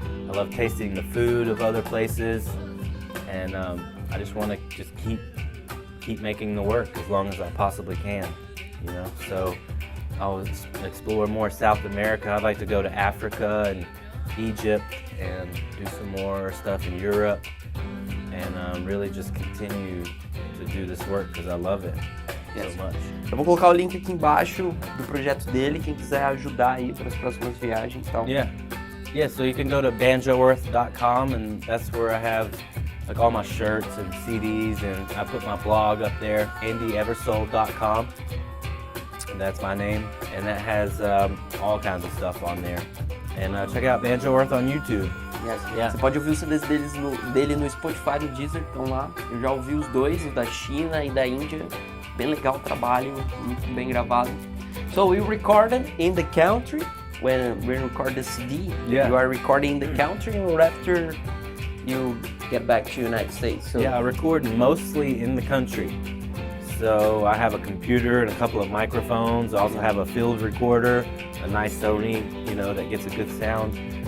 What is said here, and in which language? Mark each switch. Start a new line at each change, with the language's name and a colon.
English: I love tasting the food of other places, and I just want to just keep making the work as long as I possibly can, you know. So I'll explore more South America. I'd like to go to Africa and Egypt and do some more stuff in Europe, and really just continue to do this work because I love it so much.
Portuguese: Eu vou colocar o link aqui embaixo do projeto dele, quem quiser ajudar aí para as próximas viagens e tal.
English: Yeah, so you can go to banjoearth.com, and that's where I have like all my shirts and CDs, and I put my blog up there, eversole.com. That's my name, and that has all kinds of stuff on there. And check out Banjo Earth on YouTube. Yes. Yeah.
Portuguese: Você pode ouvir os CDs dele no Spotify e Deezer, estão lá. Eu já ouvi os dois, o da China e da Índia. Bem legal o trabalho, muito bem gravado.
English: So you recorded in the country when we record the CD. Yeah. You are recording in the country, or after you get back to United States? So Yeah, I record mostly in the country. So I have a computer and a couple of microphones. I also have a field recorder, a nice Sony, you know, that gets a good sound.